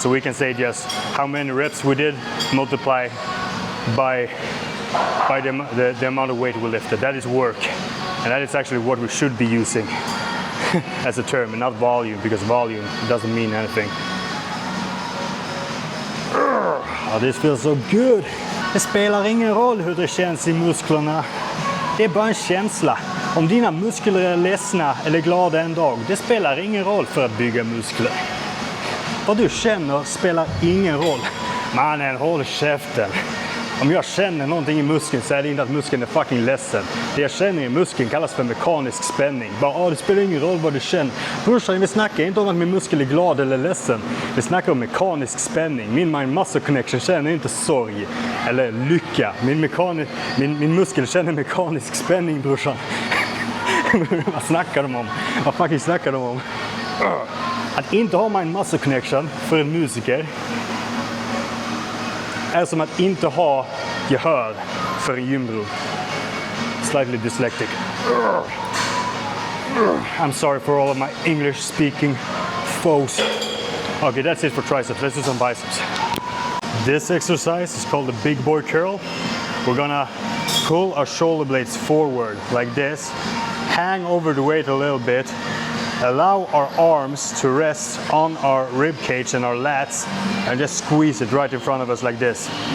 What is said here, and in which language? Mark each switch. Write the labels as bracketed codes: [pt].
[en] So we can say just how many reps we did multiply by the amount of weight we lifted. That is work. And that is actually what we should be using as a term, and not volume, because volume doesn't mean anything. Oh, this feels so good. [sv] Det spelar ingen roll hur det känns i musklerna. Det är bara en känsla. Om dina muskler är ledsna eller glada en dag, det spelar ingen roll för att bygga muskler. Vad du känner spelar ingen roll. Mannen, håll käften. Om jag känner någonting i muskeln så är det inte att muskeln är fucking ledsen. Det jag känner i muskeln kallas för mekanisk spänning. Bara, det spelar ingen roll vad du känner. Brorsan, vi snackar inte om att min muskel är glad eller ledsen. Vi snackar om mekanisk spänning. Min mind-muscle connection känner inte sorg eller lycka. Min muskel känner mekanisk spänning, brorsan. Vad snackar de om? Vad fucking snackar de om? Att inte ha mind-muscle connection för en musiker är som att inte ha gehör för en gymbror. [en] Slightly dyslexic. I'm sorry for all of my English speaking foes. Okay, that's it for triceps. Let's do some biceps. This exercise is called the big boy curl. We're gonna pull our shoulder blades forward like this, hang over the weight a little bit, allow our arms to rest on our rib cage and our lats, and just squeeze it right in front of us like this.